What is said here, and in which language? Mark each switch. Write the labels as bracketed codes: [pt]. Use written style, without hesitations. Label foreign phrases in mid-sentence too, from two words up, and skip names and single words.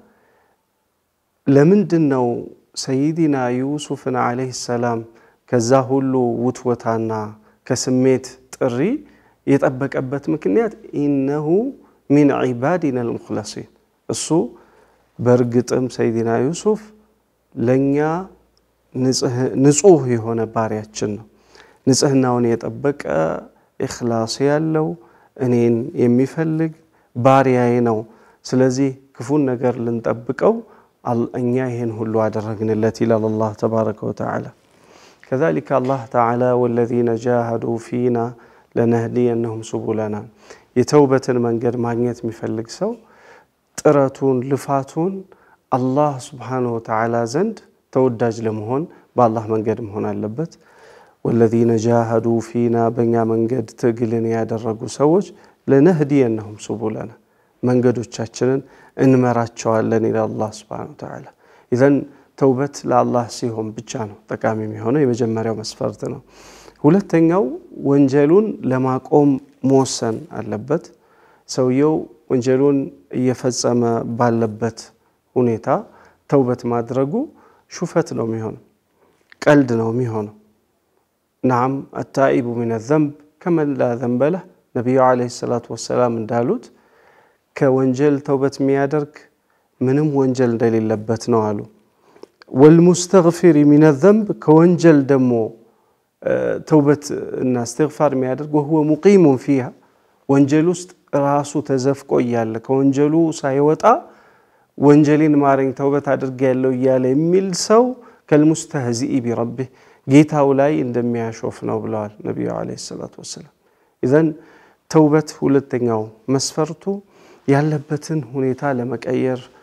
[am] ለምንድነው ሰይዲና ዩሱፍን [ar] عليه السلام [am] ከዛ ሁሉ ውትወታና ከስሜት ጥሪ የጠበቀበት ምክንያት [ar] إنه من عبادنا المخلصين [am] እሱ በርግጥም ሰይዲና ዩሱፍ ለኛ ንጹህ የሆነ ባሪያችን ነው ንጽህናውን የጠበቀ ኢኽላስ ያለው እኔን የሚፈልግ ባሪያዬ ነው ስለዚህ ክፉን ነገር ልንጠብቀው እኛ ይሄን ሁሉ አደረግንለት ይላል አላህ [ar] تبارك وتعالى كذلك الله تعالى والذين جاهدوا فينا لنهدينهم سبلنا [am] የተውበትን መንገድ ማግኘት የሚፈልግ ሰው ጥረቱን ልፋቱን አላህ [ar] سبحانه وتعالى [am] ዘንድ ተወዳጅ ለመሆን በአላህ መንገድ መሆን አለበት [ar] والذين جاهدوا فينا [am] በእኛ መንገድ ትግልን ያደረጉ ሰዎች [ar] لنهدينهم سبلنا [am] መንገዶቻችንን እንመራቸዋለን [ar] إلى الله سبحانه وتعالى [am] ኢዘን ተውበት ለአላህ ሲሆን ብቻ ነው ጠቃሚ የሚሆነው የመጀመሪያው መስፈርት ነው ሁለተኛው ወንጀሉን ለማቆም መወሰን አለበት ሰውየው ወንጀሉን እየፈጸመ ባለበት ሁኔታ ተውበት ማድረጉ ሹፈት ነው የሚሆነው ቀልድ ነው የሚሆነው [ar] نعم التائب من الذنب كمن لا ذنب له [am] ነብዩ [ar] عليه الصلاة والسلام [am] እንዳሉት ከወንጀል ተውበት የሚያደርግ ምንም ወንጀል እንደሌለበት ነው አሉ [ar] والمستغفر من الذنب كونجل دمو [am] ተውበት እና እስትግፋር የሚያደርግ [ar] وهو مقيم فيها [am] ወንጀል ውስጥ ራሱ ተዘፍቆ ያለ ከወንጀሉ ሳይወጣ ወንጀልን ማረኝ ተውበት አድርጌያለሁ ይያለ የሚል ሰው [ar] كالمستهزئ بربه [am] ጌታው ላይ እንደሚያሾፍ ነው ብለዋል ነብዩ [ar] عليه الصلاة والسلام [am] ኢዘን ተውበት ሁለተኛው መስፈርቱ ያለበትን ሁኔታ ለመቀየር